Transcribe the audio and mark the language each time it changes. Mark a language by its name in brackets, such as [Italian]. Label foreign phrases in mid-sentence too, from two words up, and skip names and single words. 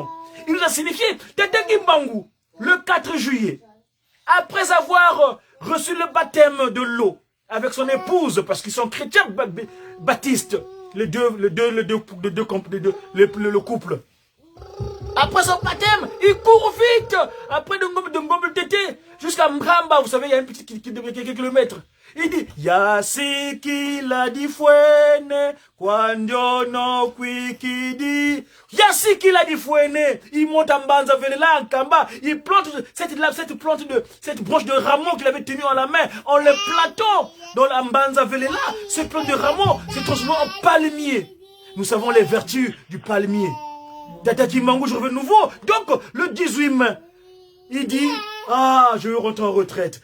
[French] Il nous a signifié, Tata Kimbangu, le 4 juillet, après avoir reçu le baptême de l'eau avec son épouse, parce qu'ils sont chrétiens baptistes, le couple. Après son baptême, il court vite, après de Ngombe Tété, jusqu'à Mramba, vous savez, il y a un petit quelques kilomètres. Il dit, [Kongo] Yasiki la di fuene, quando no kwikidi. Yasiki la di fuene. [French] Il monte en Banza Velela, en Kamba. Il plante cette branche de rameau qu'il avait tenue en la main, en le plantant dans la Banza Velela. Ce plant de rameau s'est transformé en palmier. Nous savons les vertus du palmier. Tata Kimbangu, je reviens de nouveau. Donc, le 18 mai, il dit, ah, je veux rentrer en retraite.